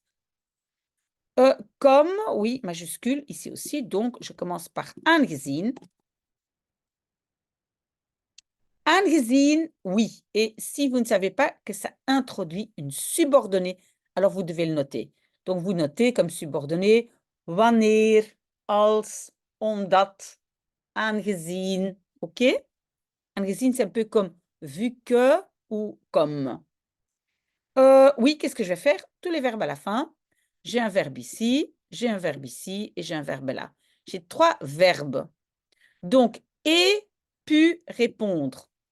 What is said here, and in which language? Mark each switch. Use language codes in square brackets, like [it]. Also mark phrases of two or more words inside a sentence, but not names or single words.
[fr] Comme, oui, majuscule ici aussi, donc je commence par aangezien. Aangezien, oui. Et si vous ne savez pas que ça introduit une subordonnée, alors vous devez le noter. Donc vous notez comme subordonnée [nl] wanneer, als, omdat, aangezien. [fr] OK? Aangezien, c'est un peu comme vu que ou comme. Oui, qu'est-ce que je vais faire? Tous les verbes à la fin. J'ai un verbe ici, j'ai un verbe ici et j'ai un verbe là. J'ai 3 verbes. Donc, et pu répondre.